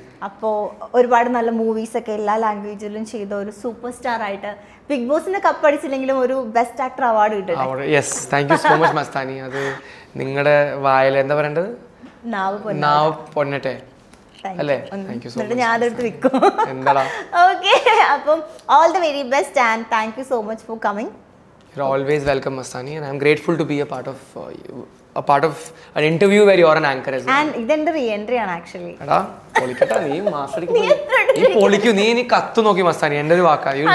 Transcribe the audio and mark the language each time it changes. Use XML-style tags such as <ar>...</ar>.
<ml>അപ്പോൾ ഒരുപാട് നല്ല മൂവീസ് ഒക്കെ എല്ലാ ലാംഗ്വേജിലും ചെയ്ത ഒരു സൂപ്പർ സ്റ്റാർ ആയിട്ട് ബിഗ് ബോസിന് കപ്പടിച്ചില്ലെങ്കിലും ഒരു ബെസ്റ്റ് ആക്ടർ അവാർഡ് കിട്ടട്ടെ.</ml> <en>Yes, thank you so much Mastani.</en> <ml>അത് നിങ്ങളുടെ വായിൽ എന്താ പറയേണ്ടത്, നാവ് പൊന്നട്ടെ അല്ലേ?</ml> <en>Thank you so much.</en> <ml>ഞാൻ അതെടുത്ത് വിൽക്കും. എന്താടാ? ഓക്കെ. അപ്പം</ml> <en>All the very best and thank you so much for coming. You're always welcome, Mastani, and I'm grateful to be a part of an interview where you're an anchor as well.</en> <ml>And ഇതെന്റെ reentry ആണ് actually. എടാ പൊളിക്കട്ടാ, നീ പൊളിക്കൂ, നീ കത്തു നോക്കി മസ്താനി, എൻ്റെ ഒരു വാക്കാ.</ml>